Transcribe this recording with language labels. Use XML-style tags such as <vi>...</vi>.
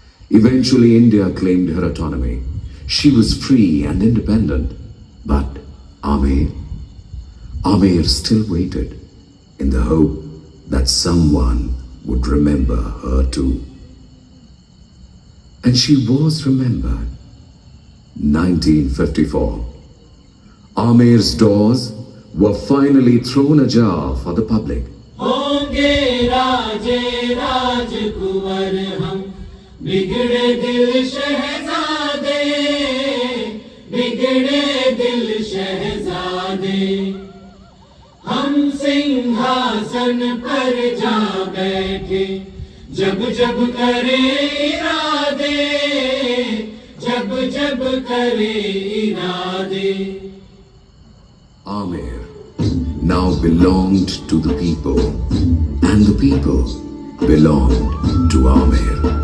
<en>Eventually, India claimed her autonomy. She was free and independent, but Amer still waited in the hope that someone would remember her too. And she was remembered. 1954. Amer's doors were finally thrown ajar for the public.</en> <hi>होंगे राजे राजकुंवर हम, बिगड़े दिल शहजादे, बिगड़े दिल शहजादे, हम सिंहासन पर जा बैठे, जब जब करे इरादे, जब जब करे इरादे.</hi> <en>Amer now belonged to the people, and the people belonged to Amer.</en>